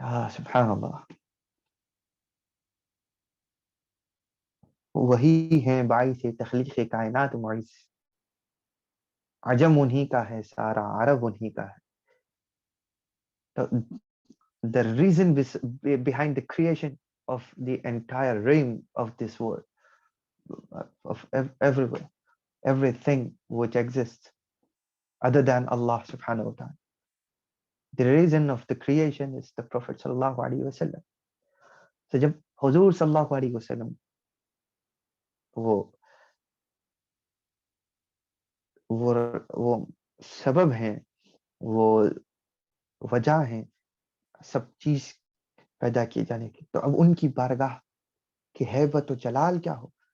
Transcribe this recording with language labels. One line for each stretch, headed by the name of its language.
Urdu: سبحان اللہ. وہی ہیں باعث تخلیق کائنات معیز. عجم انہی کا ہے سارا، عرب انہی کا ہے.
English: The reason behind the creation of the entire realm of this world, of everywhere, everything which exists other than Allah subhanahu wa ta'ala, the reason of the creation is the Prophet sallallahu alaihi wasallam.
Urdu: So jab Huzur sallallahu alaihi wasallam وہ سبب ہیں، وہ وجہ ہیں سب چیز پیدا کیے جانے کی، تو اب ان کی بارگاہ کی ہیبت و جلال کیا ہو.